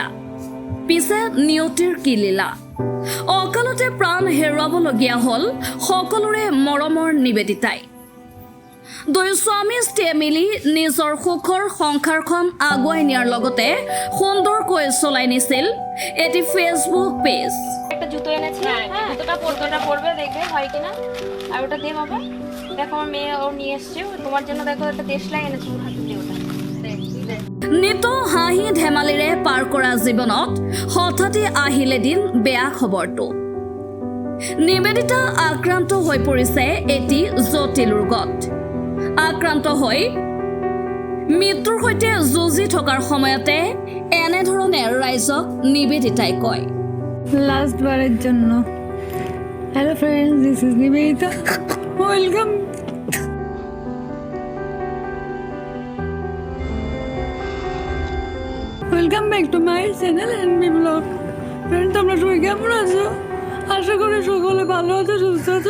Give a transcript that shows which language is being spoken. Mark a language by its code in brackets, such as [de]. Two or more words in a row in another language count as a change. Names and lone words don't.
[as] পিছে নিয়তিৰ কি লীলা, অকালতে প্ৰাণ হেৰুৱাবলগীয়া হ'ল সকলোৰে মৰমৰ নিবেদিতাই। দুয়ো স্বামী স্ত্ৰীয়ে মিলি নিজৰ সুখৰ সংসাৰখন আগুৱাই নিয়াৰ লগতে সুন্দৰকৈ চলাই নিছিল এটি ফেচবুক পেজ। [bn] একটা জুতো এনেছি, জুতোটা পরবে, দেখবে হয় কিনা। আর ওটা দিয়ে বাবা, দেখো আমার মেয়ে ওর নিয়ে এসছে, তোমার জন্য দেখো একটা দেশলাই এনেছি, ওর হাতে দিয়ে ওটা [as] নিত হাঁহি ধেমালিৰে পাৰ কৰা জীৱনত হঠাতে আহিল এদিন বেয়া খবৰটো। নিবেদিতা আক্ৰান্ত হৈ পৰিছে এটি জটিল ৰোগত। আক্ৰান্ত হৈ মৃত্যুৰ সৈতে যুঁজি থকাৰ সময়তে এনেধৰণে ৰাইজক নিবেদিতাই কয়, [bn] লাস্ট বারের জন্য। [en] Hello friends, this is Nibedita, welcome. Welcome back to my channel NB Blog. [bn] ফ্রেন্ড, তোমরা সবাই কেমন আছো? আশা করি সকলে ভালো আছো, সুস্থ আছো।